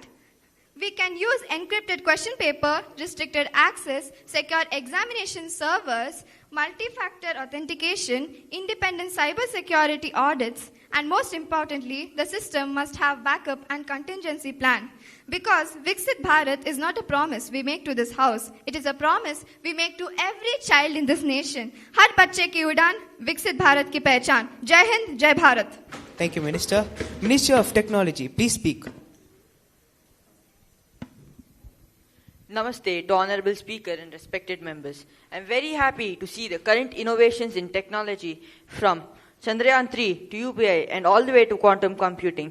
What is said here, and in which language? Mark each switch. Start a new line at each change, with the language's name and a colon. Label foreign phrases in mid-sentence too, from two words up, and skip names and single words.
English: We can use encrypted question paper, restricted access, secure examination servers, multi-factor authentication, independent cybersecurity audits, and most importantly, the system must have backup and contingency plan. Because Viksit Bharat is not a promise we make to this house. It is a promise we make to every child in this nation.
Hindi: हर बच्चे की उड़ान, विकसित भारत की पहचान। जय हिंद, जय भारत.
English: Thank you, Minister. Minister of Technology, please speak. Namaste to Honorable Speaker and respected members. I am very happy to see the current innovations in technology from Chandrayaan 3 to UPI and all the way to quantum computing.